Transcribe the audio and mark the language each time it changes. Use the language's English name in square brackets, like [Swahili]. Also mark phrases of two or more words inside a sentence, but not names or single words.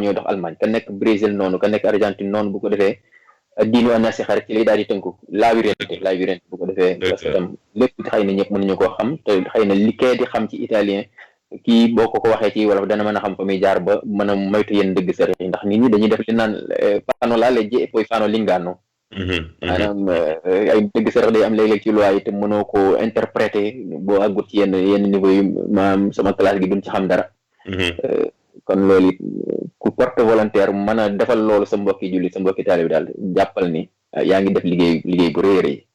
[Wolof] ñooy dox Allemagne ka nekk Brésil noonu ka nekk Argentine noonu bu ko defee diinu anasi xarit ci lay daal di tënku laawirenté bu ko defee [French] parce que [Wolof] tam lépp xëy na ñëpp mënuñu koo xam te xëy na li kee di xam ci italien kii boo ko waxee ci wolof dana mën a xam fa muy jaar ba mën a moytu yenn dëgg sër yi ndax nit ñi dañuy def li naan [Italian] fanno la legge e poi fanno l'inganno [Wolof] maanaam ay dëgg sërëx day am léeg-léeg ci loi yi te mënoo ko interpréter boo àggut ci yenn niveau yi maanaam sama classe gi duñ ci xam dara kon loolu it ku [French] porte volontaire [Wolof] mën a defal loolu sa mbokki jullit sa mbokki taalibe bi daal jàppal ni yaa ngi def liggéey bu rëy rëy